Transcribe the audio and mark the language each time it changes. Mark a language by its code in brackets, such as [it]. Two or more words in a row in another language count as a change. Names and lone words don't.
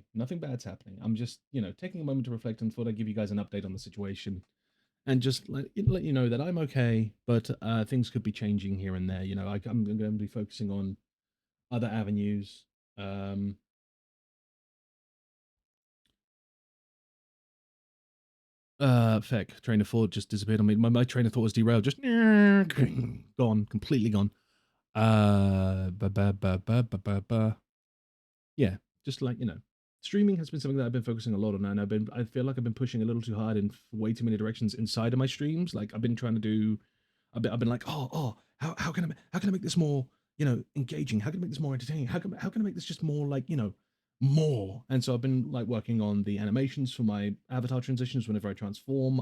[en] Nothing bad's happening. I'm just, taking a moment to reflect and thought I'd give you guys an update on the situation and just let you know that I'm okay, but things could be changing here and there. I'm going to be focusing on other avenues. Um, Feck, train of thought just disappeared on me. My train of thought was derailed, just gone, completely gone. Ba, ba, ba, ba, ba, ba, ba. Yeah, just like, streaming has been something that I've been focusing a lot on, and I feel like I've been pushing a little too hard in way too many directions inside of my streams. Like I've been trying to do, I've been like, how can I make this more, engaging? How can I make this more entertaining? How can I make this just more like, more? And so I've been like working on the animations for my avatar transitions whenever I transform.